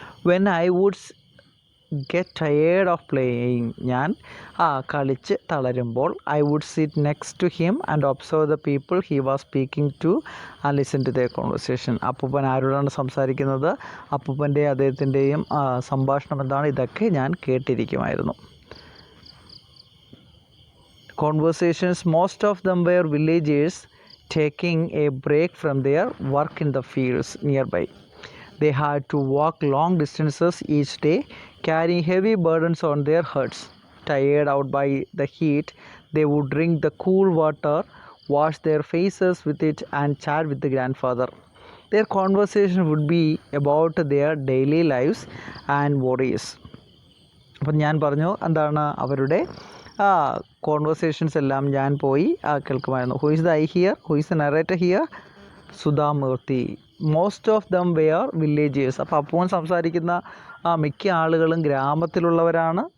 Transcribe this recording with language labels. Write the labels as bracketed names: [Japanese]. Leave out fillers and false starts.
[English] when I would get tired of playing, [Malayalam] ഞാൻ കളിച്ച് തളരുമ്പോൾ [English] I would sit next to him and observe the people he was speaking to and listen to their conversation. [Malayalam] അപ്പൂപ്പൻ ആരോടാണ് സംസാരിക്കുന്നത്, അപ്പൂപ്പൻ്റെയും അദ്ദേഹത്തിൻ്റെയും സംഭാഷണം എന്താണ്, ഇതൊക്കെ ഞാൻ കേട്ടിരിക്കുമായിരുന്നു. [English] Conversations, most of them were villagers taking a break from their work in the fields nearby. They had to walk long distances each day, carrying heavy burdens on their heads. Tired out by the heat, they would drink the cool water, wash their faces with it, and chat with the grandfather. Their conversation would be about their daily lives and worries. [Malayalam] അപ്പം ഞാൻ പറഞ്ഞു എന്താണ് അവരുടെ conversations എല്ലാം ഞാൻ പോയി കേൾക്കുമായിരുന്നു. [English] Who is the I here, who is the narrator here? Sudha Murty. Most of them were villagers. [Malayalam] അപ്പോൾ അപ്പോൾ സംസാരിക്കുന്ന മിക്ക ആളുകളും ഗ്രാമത്തിലുള്ളവരാണ്.